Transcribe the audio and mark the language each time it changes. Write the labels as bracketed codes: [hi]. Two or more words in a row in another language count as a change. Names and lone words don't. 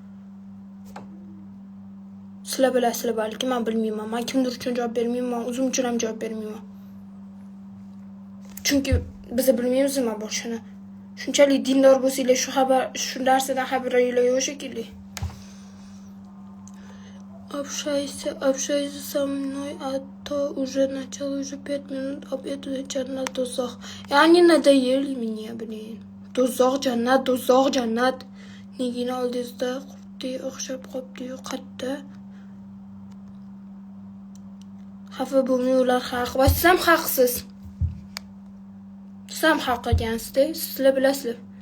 [uz] Sizlar bilasizlar balki, men bilmayman. Men kimdir uchun javob bermayman, o'zim uchun ham javob bermayman. Chunki biz bilmaymiz nima bo'lishini. Shunchalik dindor bo'lsanglar, shu narsadan xabaringlar yo'q shekilli. [ru] Общайся со мной, а то уже начало уже 5 минут обеда [uz] jannat do'zax. [ru] Ya'ni надоели мне, блин. [uz] Do'zax jannat. Negina oldingizda qurtdi, o'xshab qopdi-yu, qatta. Xafa bo'lmang, ular haq. Va siz ham haqsiz. Siz ham haq ekansiz-da, sizlar bilasizlar.